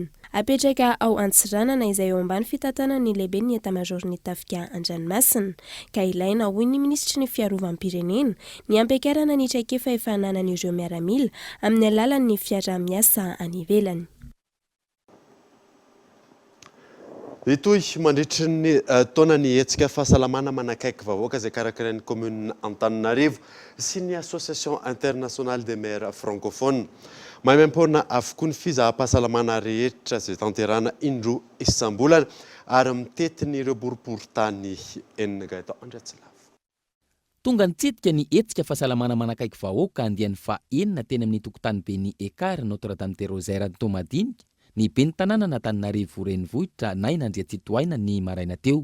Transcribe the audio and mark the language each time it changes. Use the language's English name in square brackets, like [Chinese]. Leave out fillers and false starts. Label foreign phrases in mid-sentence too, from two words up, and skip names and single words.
[Malagasy] Apetraka ao Antsiranana izay eo ambany fitantanana ny lehibe ny état-major ny tafika an-dranomasina ka ilaina hoy ny ministry ny fiarovam-pirenena ny ampiakarana ny traikefa efa ananan'ireo miaramila amin'ny alalan'ny fiarah-miasa any ivelany. Itoy mandritry ny taona ny hetsika fahasalamana manakaiky vahoaka izay karakarain'ny commune Antananarivo sy ny [French] association internationale des maires francophones. [Malagasy] Maimaimpona avokoa ny fizaham-pahasalamana rehetra izay tanterana indroa isam-bolana ary mitetiny ireo boriboritany enina gato Andratsilava. Tonga nitsidika ny hetsika fahasalamana manakaiky vahoaka andian'ny faha-enina teny amin'ny tokotany be ny Ekara Notre-Dame de Rosaire Tomadinika ny ben'ny tanàna n'Antananarivo renivohitra nay nandria Tsitoaina ny maraina teo.